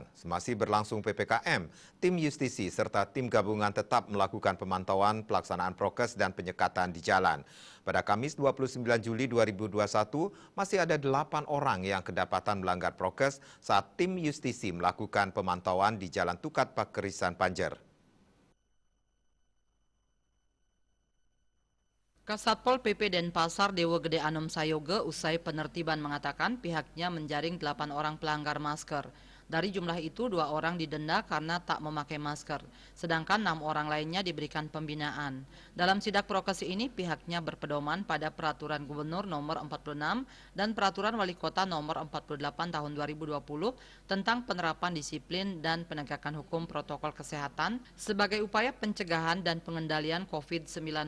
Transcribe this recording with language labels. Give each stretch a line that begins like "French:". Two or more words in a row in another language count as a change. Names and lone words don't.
Indonesian: Semasih berlangsung PPKM, tim justisi serta tim gabungan tetap melakukan pemantauan pelaksanaan prokes dan penyekatan di jalan. Pada Kamis 29 Juli 2021, masih ada 8 orang yang kedapatan melanggar prokes saat tim justisi melakukan pemantauan di Jalan Tukat Pakerisan Panjer. Kasatpol PP Denpasar Dewa Gede Anom Sayoge usai penertiban mengatakan pihaknya menjaring 8 orang pelanggar masker. Dari jumlah itu 2 orang didenda karena tak memakai masker, sedangkan 6 orang lainnya diberikan pembinaan. Dalam sidak prokes ini pihaknya berpedoman pada Peraturan Gubernur Nomor 46 dan Peraturan Wali Kota Nomor 48 Tahun 2020 tentang penerapan disiplin dan penegakan hukum protokol kesehatan sebagai upaya pencegahan dan pengendalian COVID-19.